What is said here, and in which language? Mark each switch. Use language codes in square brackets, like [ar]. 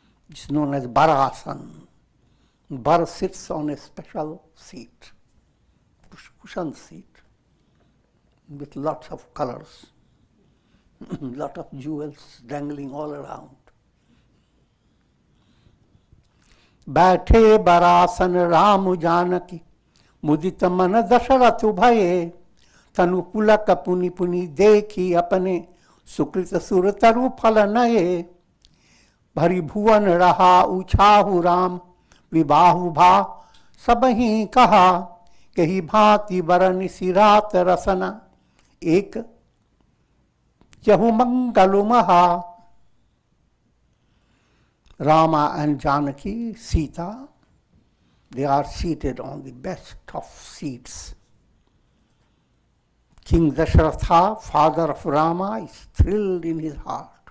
[en] It's known as Barasan. Bar sits on a special seat, cushion seat, with lots of colors, lot of jewels dangling all around. [awa] बैठे बरासन राम जानकी मुदित मन दशरथ भये तनु पुलक पुनि पुनि देखी अपने सुकृत सुर तरु फल नये भरी भुवन रहा उछाहु राम विबाहु भा सबही कहा कही भांति बरन सिरात रसना एक जहु मंगलु महा. [en] Rama and Janaki, Sita, they are seated on the best of seats. King Dasharatha, father of Rama, is thrilled in his heart.